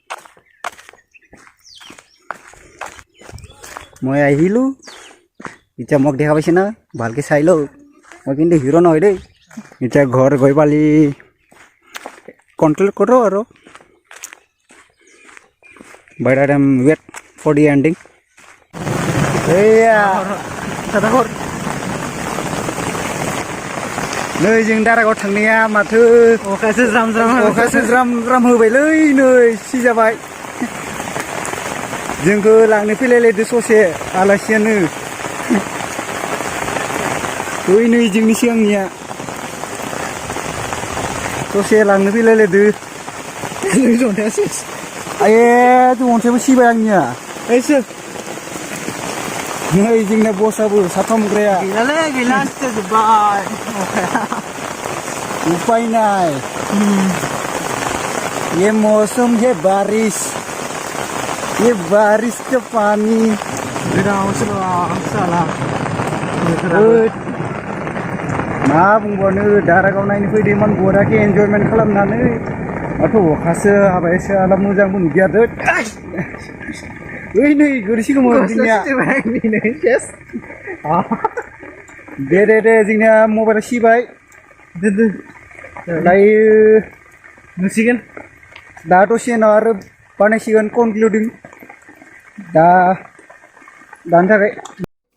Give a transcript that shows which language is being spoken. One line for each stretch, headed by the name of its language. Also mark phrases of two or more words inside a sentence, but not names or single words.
Assamese: মই আহিলোঁ এতিয়া মোক দেখা পাইছে না ভালকৈ চাই লওঁ মই কিন্তু হিৰো নহয় দেই এতিয়া ঘৰ গৈ পালি কণ্ট্ৰল কৰোঁ আৰু
English: But I am wait for the ending
Bodo: এইয়া नै जों दारागाव थांनाया माथो अखासो ज्राम होबायलै नै सिजाबाय जोंखौ लांनो फैलायलायदो ससे आलासियानो ओइ नै जोंनि सिगांनिया ससे लांनो फैलायलायदो आये जों अन्थाइबो सिबाय आंनिया नै जोंना बसाबो साथामग्राया गैला जोब्बाय
Hindi: उपाय नहीं ये मौसम है बारिश के पानी मा
Bodo: बुंबावनो दारागाव नायनो फैदोंमोन बराखै एन्जयमेन्ट खालामनानै माथो अखासो हाबायसो आला मोजांबो नुगियादो ओइ नै गोरैसिगौमोन जोंनिया दे जोंनिया मबाइला सिबाय दायो नुसिगोन दा दसे उनाव आरो बानायसिगोन कनक्लुडिं दा दानि थाखाय